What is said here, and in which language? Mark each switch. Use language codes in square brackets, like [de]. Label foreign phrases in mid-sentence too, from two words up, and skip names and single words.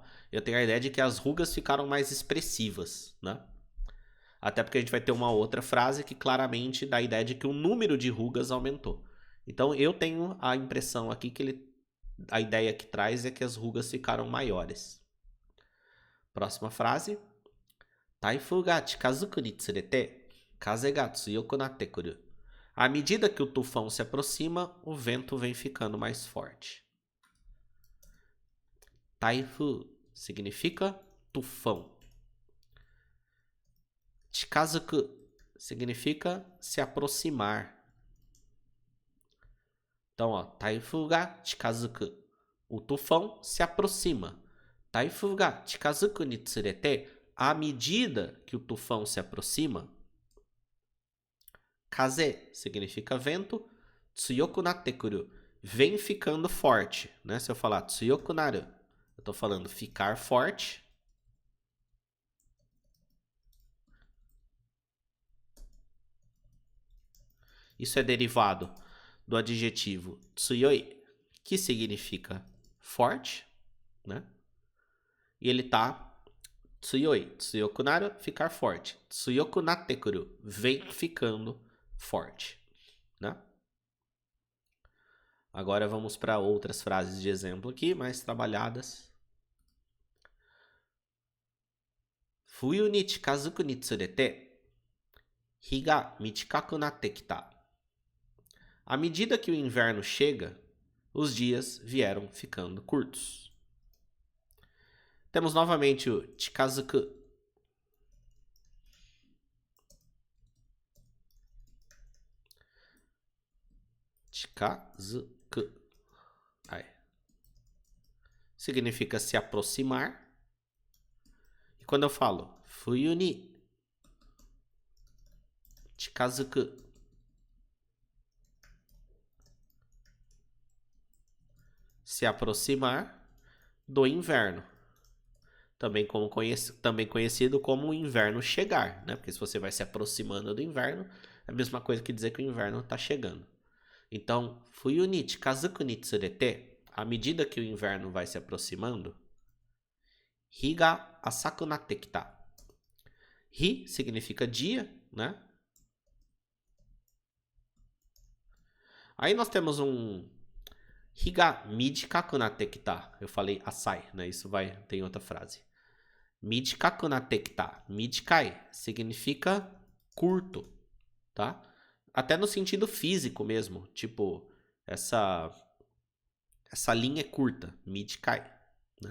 [pt] Eu tenho a ideia de que as rugas ficaram mais expressivas, né? Até porque a gente vai ter uma outra frase que claramente dá a ideia de que o número de rugas aumentou. Então eu tenho a impressão aqui que a ideia que traz é que as rugas ficaram maiores. Próxima frase. [ja] 台風が近づくにつれて、風が強くなってくる. [pt] À medida que o tufão se aproxima, o vento vem ficando mais forte. Taifu significa tufão. Chikazuku significa se aproximar. Então, ó, [ja] 台風が近づく. [pt] O tufão se aproxima. [ja] 台風が近づくにつれて, [pt] à medida que o tufão se aproxima. Kaze significa vento. [ja] 強くなってくる, [pt] vem ficando forte, né? Se eu falar [ja] 強くなる, [pt] eu tô falando ficar forte. Isso é derivado do adjetivo tsuyoi, que significa forte, né? E ele tá [ja] 強い、強くなる, [pt] ficar forte. [ja] 強くなってくる, [pt] vem ficando forte, né? Agora vamos para outras frases de exemplo aqui, mais trabalhadas. [ja] 冬に近づくにつれて、日が短くなってきた. [pt] À medida que o inverno chega, os dias vieram ficando curtos. Temos novamente o chikazuku. Chikazuku. Aí. Significa se aproximar. E quando eu falo [ja] 冬に近づく, [pt] se aproximar do inverno. Também conhecido como o inverno chegar, né? Porque se você vai se aproximando do inverno, é a mesma coisa que dizer que o inverno está chegando. Então, [ja] 冬に近づくにつれて, [pt] à medida que o inverno vai se aproximando, [ja] 日が浅くなってきた. [pt] Hi significa dia, né? Aí nós temos um [ja] 日が短くなってきた. [pt] Eu falei asai, né? Isso tem outra frase. [ja] 短くなってきた. [pt] Midikai significa curto, tá? Até no sentido físico mesmo, tipo, essa linha é curta, midikai, né?